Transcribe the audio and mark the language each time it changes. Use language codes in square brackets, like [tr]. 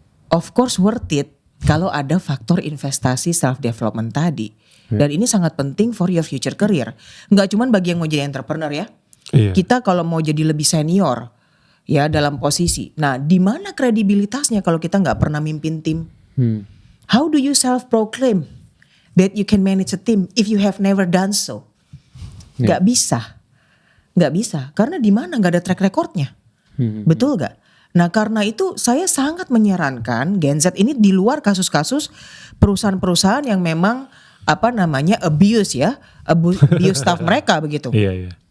[id] Of course worth it kalau ada faktor investasi self development tadi. Dan ini sangat penting [en] for your future career. [id] Nggak cuma bagi yang mau jadi entrepreneur ya. Iya. Kita kalau mau jadi lebih senior ya dalam posisi. Nah, di mana kredibilitasnya kalau kita nggak pernah mimpin tim? [en] How do you self proclaim that you can manage a team if you have never done so? [id] Nggak bisa. Nggak bisa. Karena di mana nggak ada track recordnya. Betul nggak? Nah, karena itu saya sangat menyarankan Gen Z ini di luar kasus-kasus perusahaan-perusahaan yang memang abuse staff mereka begitu. Iya.